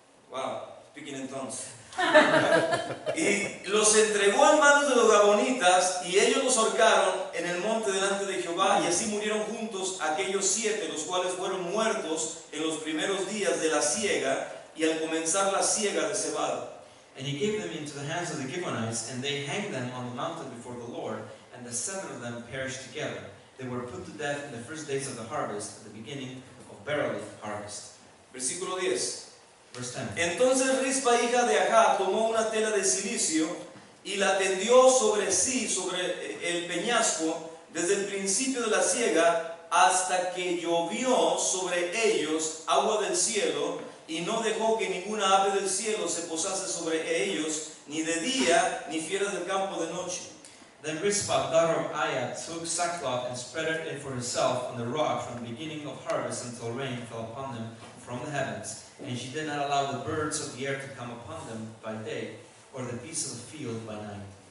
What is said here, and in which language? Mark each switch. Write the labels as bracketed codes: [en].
[en] Wow, speaking in tongues. [es] Y los entregó en manos de los gabonitas, y ellos los ahorcaron en el monte delante de Jehová, y así murieron juntos aquellos 7, los cuales fueron muertos en los primeros días de la siega, y al comenzar la siega de cebada. [en] And he gave them into the hands of the Gibeonites, and they hanged them on the mountain before the Lord, and the 7 of them perished together. They were put to death in the first days of the harvest, at the beginning of barley harvest. [es] Versículo 10. [en] Verse 10. [es] Entonces Rispa, hija de Ajá, tomó una tela de silicio y la tendió sobre sí, sobre el peñasco, desde el principio de la siega hasta que llovió sobre ellos agua del cielo, y no dejó que ninguna ave del cielo se posase sobre ellos, ni de día, ni fieras del campo de noche. [en] Then Rizpah, daughter of Aiah, took sackcloth and spread it for herself on the rock from the beginning of harvest until rain fell upon them from the heavens. And she did not allow the birds of the air to come upon them by day, or the beasts of the field by night.